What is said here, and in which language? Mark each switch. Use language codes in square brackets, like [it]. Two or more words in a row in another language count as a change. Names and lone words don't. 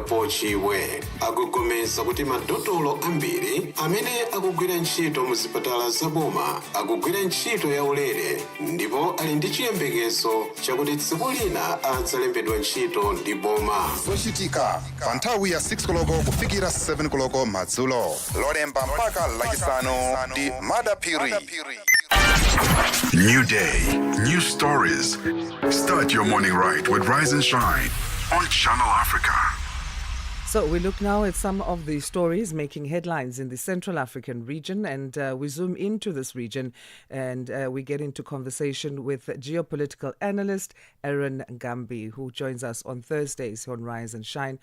[ny] Paul Chiwe, akugomeza kuti madotolo ambiri amene akugwira ntchito mu zipatala zaboma akugwira ntchito yaulere ndipo ali ndi chiyembekezo chakuti tsiku lina adzalembedwa ntchito ndi boma. zochitika pa nthawi ya 6 koloko kufikira 7 koloko madzulo lolemba mpaka lachisanu ndi madapiri. [en] New day, new stories. Start your morning right with Rise and Shine on Channel Africa. So we look now at some of the stories making headlines in the Central African region, and we zoom into this region and we get into conversation with geopolitical analyst Aaron Ngambi, who joins us on Thursdays on Rise and Shine.